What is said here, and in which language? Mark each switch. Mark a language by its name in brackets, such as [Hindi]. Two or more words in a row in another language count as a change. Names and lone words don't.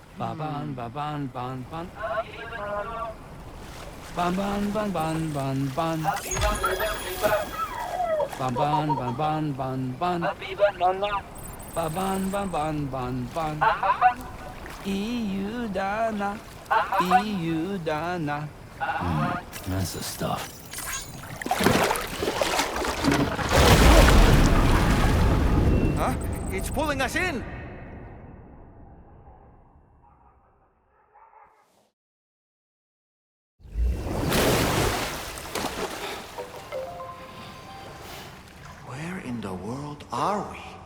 [English] Ba ban ba ban ban ban. Ban ban ban ban ban ban. Ban ban ban ban ban ban. Ba ban ban ban ban ban. EU Dana. EU Dana. That's the stuff. Huh? It's pulling us in! Where in the world are we?